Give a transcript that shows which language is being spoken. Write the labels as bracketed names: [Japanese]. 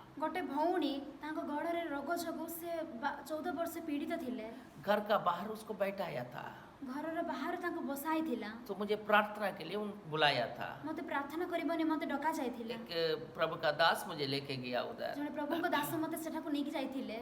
[Odia] ଗୋଟେ ଭଉଣୀ ତାଙ୍କ ଗୋଡ଼ରେ ରୋଗ ଯୋଗୁଁ ସେ 14 ବର୍ଷ ପୀଡ଼ିତ ଥିଲେ। [Hindi] घर का बाहर उसको बैठाया था, [Odia] ଘରର ବାହାରେ ତାଙ୍କୁ ବସାଇଥିଲା। [Hindi] तो मुझे प्रार्थना के लिए बुलाया था। [Odia] ମୋତେ ପ୍ରାର୍ଥନା କରିବା ନିମନ୍ତେ ଡକା ଯାଇଥିଲା। [Hindi] एक प्रभु का दास मुझे लेके गया उधर। [Odia] ଜଣେ ପ୍ରଭୁଙ୍କ ଦାସ ମୋତେ ସେଠାକୁ ନେଇକି ଯାଇଥିଲେ।